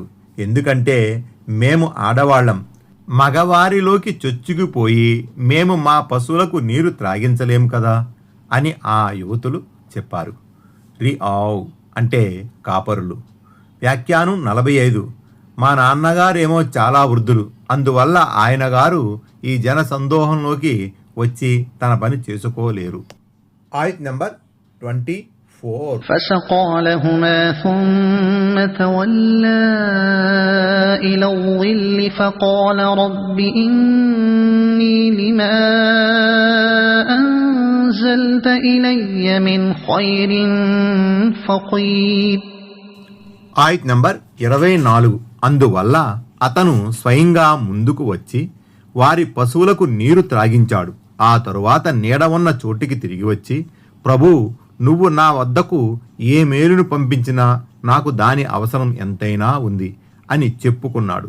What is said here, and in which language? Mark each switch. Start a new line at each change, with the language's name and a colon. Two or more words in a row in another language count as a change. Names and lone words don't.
Telugu: ఎందుకంటే మేము ఆడవాళ్లం, మగవారిలోకి చొచ్చుకుపోయి మేము మా పశువులకు నీరు త్రాగించలేం కదా అని ఆ యువతులు చెప్పారు. రిఆవ్ అంటే కాపరులు. వ్యాఖ్యానం 45. మా నాన్నగారేమో చాలా వృద్ధులు, అందువల్ల ఆయన గారు ఈ జన సందోహంలోకి వచ్చి తన పని చేసుకోలేరు. ఆయత్ నెంబర్ 24.
Arabic: فسقى لهما ثم تولى إلى الظل فقال رب إني لما أنزلت إلي من خير فقير.
Telugu: ఆయత్ నంబర్ 24. అందువల్ల అతను స్వయంగా ముందుకు వచ్చి వారి పశువులకు నీరు త్రాగించాడు. ఆ తరువాత నీడ ఉన్న చోటికి తిరిగి వచ్చి, ప్రభూ, నువ్వు నా వద్దకు ఏ మేలును పంపించినా నాకు దాని అవసరం ఎంతైనా ఉంది అని చెప్పుకున్నాడు.